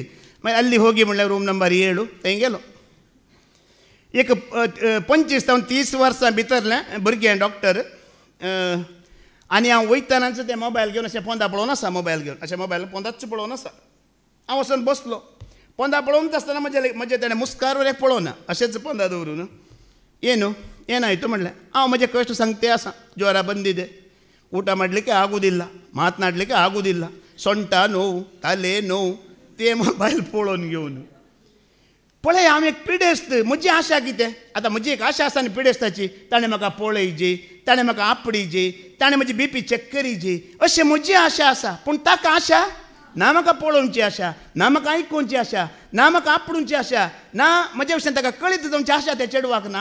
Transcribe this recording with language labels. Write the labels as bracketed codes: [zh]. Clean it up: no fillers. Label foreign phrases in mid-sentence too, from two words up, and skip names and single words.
[kok] मागीर [kn] ಅಲ್ಲಿ ಹೋಗಿ [kok] म्हणल्यार रूम नंबर 7 थंय गेलो. एक 25 ते 30 वर्सां भितरलें भुरगें डॉक्टर. आनी हांव वयतानाच तें मोबायल घेवन अशें पोंदा पळोवन आसा. मोबायल घेवन अशें मोबायल पोंदाच पळोवन आसा. हांव वचून बसलो. पोंदा पळोवनच आसतना म्हणजे तेणें मुस्कारावर एक पळोवना अशेंच पोंदा दवरून [kn] ಏನು ಏನಾಯಿತು [kok] म्हणलें हांव म्हजे कश्ट सांगते आसा. [kn] ಜ್ವರ ಬಂದಿದೆ, ಊಟ ಮಾಡಲಿಕ್ಕೆ ಆಗುವುದಿಲ್ಲ, ಮಾತನಾಡಲಿಕ್ಕೆ ಆಗುವುದಿಲ್ಲ, ಸೊಂಟ ನೋವು, ತಲೆ ನೋವು, [kok] ते मोबायल पळोवन घेवन पळय हांव एक पिडेस्त. म्हजी आशा कितें आतां म्हजी एक आशा आसा न्ही पिडेस्ताची. ताणें म्हाका पळयची, ताणें म्हाका आपडीची, ताणें म्हजी BP चॅक करीची अशें म्हजी आशा आसा. पूण ताका आशा ना म्हाका पळोवची आशा, ना म्हाका आयकूंची आशा, ना म्हाका आपडूंची आशा, ना म्हज्या विशयान ताका कळीत जावची आशा त्या चेडवाक ना.